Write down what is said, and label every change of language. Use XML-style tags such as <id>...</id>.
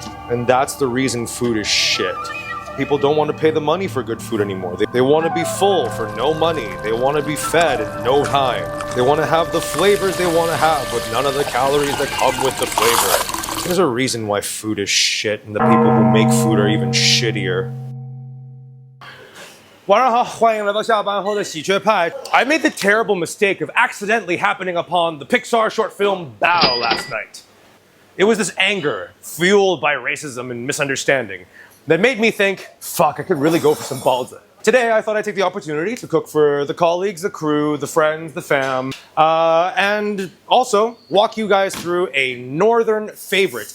<en>And that's the reason food is shit. People don't want to pay the money for good food anymore. They want to be full for no money. They want to be fed in no time. They want to have the flavors they want to have with none of the calories that come with the flavor. There's a reason why food is shit and the people who make food are even shittier.</en> <zh>晚上好，欢迎来到下班后的喜鹊派。</zh> <en>I made the terrible mistake of accidentally happening upon the Pixar short film Bao last night. It was this anger, fueled by racism and misunderstanding, that made me think, fuck, I could really go for some balza. Today, I thought I'd take the opportunity to cook for the colleagues, the crew, the friends, the fam, and also walk you guys through a northern favorite.</en>